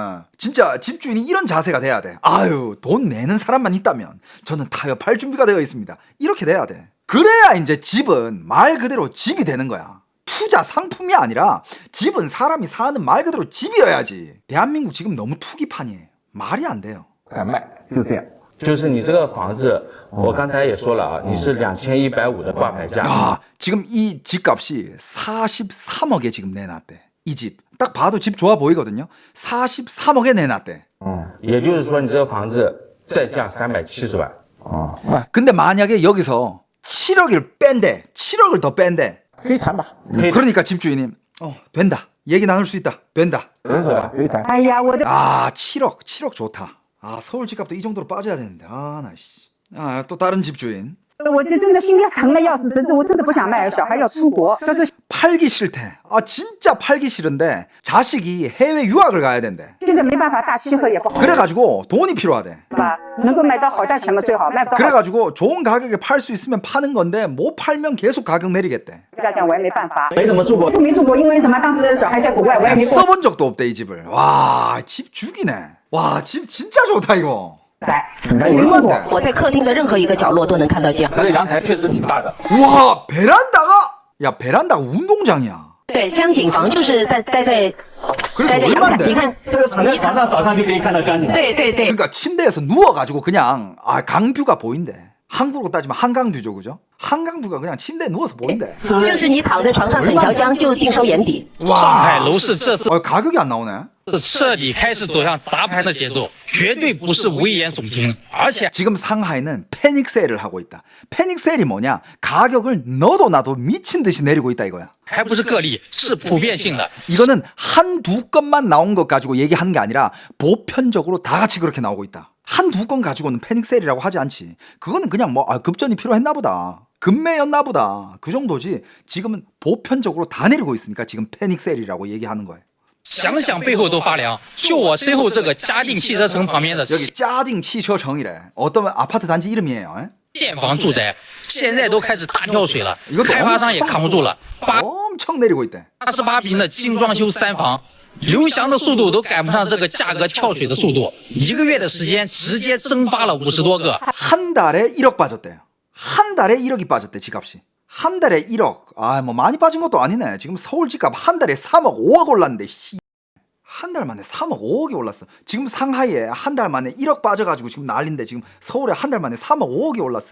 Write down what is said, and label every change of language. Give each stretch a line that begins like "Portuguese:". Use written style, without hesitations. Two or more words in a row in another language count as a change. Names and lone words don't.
Korean: 진짜 집주인이 이런 자세가 돼야 돼. 돈 내는 사람만 있다면 저는 타협할 준비가 되어 있습니다. 이렇게 돼야 돼. 그래야 이제 집은 말 그대로 집이 되는 거야. 투자 상품이 아니라 집은 사람이 사는 말 그대로 집이어야지. 대한민국 지금 너무 투기판이에요. 말이 안 돼요.
Chinese: 敢卖，就这样。就是你这个房子，我刚才也说了你是2150的挂牌价。
Korean: 지금 이 집값이 43억에 지금 내놨대. 이 집. 딱 봐도 집 좋아 보이거든요. 43억에 내놨대.
Chinese: 也就是说你这个房子再降370万。
Korean: 근데 만약에 여기서 7억을 뺀대. 7억을 더 뺀대.
Chinese: 可以谈吧，
Korean: 그러니까 집주인이 된다. 얘기 나눌 수 있다. 된다.
Chinese: 人手可以谈。
Korean: 7억 좋다. 서울 집값도 이 정도로 빠져야 되는데. 또 다른 집주인.
Chinese: 我这真的心里疼的要死，甚至我真的不想卖，小孩要出国，叫做
Korean: 팔기 싫대. 진짜 팔기 싫은데 자식이 해외 유학을 가야 된대.
Chinese: 现在没办法，大气候也不好，
Korean: 그래가지고 돈이 필요하대.
Chinese: 吧？能够买到好价钱嘛最好，卖不到好
Korean: 그래가지고 좋은 가격에 팔 수 있으면 파는 건데 못 팔면 계속 가격 내리겠대.
Chinese: 价钱我也没办法。没怎么住过。没住过，因为什么？当时小孩在国外，我也没过。
Korean: 써본 적도 없대 이 집을. 와, 집 죽이네. 와, 집 진짜 좋다 이거. 얼마인데?
Chinese: 我在客厅的任何一个角落都能看到江。那个阳台确实挺大的。
Korean: 와, 베란다가 운동장이야.
Chinese: 对，江景房就是待在
Korean: 그래서
Chinese: 阳台，
Korean: 얼마인데?
Chinese: 你看这个躺在床上早上就可以看到江景。对对对，
Korean: 그러니까 침대에서 누워가지고 그냥 강뷰가 보인대. 한국으로 따지면 한강뷰죠, 그죠? 한강뷰가 그냥 침대에 누워서 보인대.
Chinese: 就是你躺在床上，整条江就尽收眼底。上海楼市这次
Korean: 가격이 안 나오네.
Chinese: 彻底开始走向砸盘的节奏，绝对不是危言耸听，而且
Korean: 지금 상하이는 패닉 세일을 하고 있다. 패닉 세일이 뭐냐? 가격을 너도 나도 미친 듯이 내리고 있다 이거야.
Chinese: 还不是个例，是普遍性的。
Korean: 이거는 한두 건만 나온 것 가지고 얘기하는 게 아니라 보편적으로 다 같이 그렇게 나오고 있다. 한두 건 가지고는 패닉 세일이라고 하지 않지. 그거는 그냥 급전이 필요했나 보다. 급매였나 보다. 그 정도지. 지금은 보편적으로 다 내리고 있으니까 지금 패닉 세일이라고 얘기하는 거예요.
Chinese: 想想背后都发凉。就我身后这个嘉定汽车城旁边的
Korean: 여기嘉定汽车城 이래. 어떤 아파트 단지 이름이에요.
Chinese: 店房住宅，现在都开始大跳水了，开发商也扛不住了。
Korean: 엄청 내리고 있대.
Chinese: 88 平的精装修3房，刘翔的速度都赶不上这个价格跳水的速度，一个月的时间直接蒸发了50多个。
Korean: 한 달에 1억 빠졌대요. 한 달에 1억이 빠졌대 집값이. 한 달에 1억. 뭐 많이 빠진 것도 아니네. 지금 서울 집값 한 달에 3억 5억 올랐는데 한 달 만에 3억 5억이 올랐어. 지금 상하이에 한 달 만에 1억 빠져가지고 지금 난린데 지금 서울에 한 달 만에 3억 5억이 올랐어.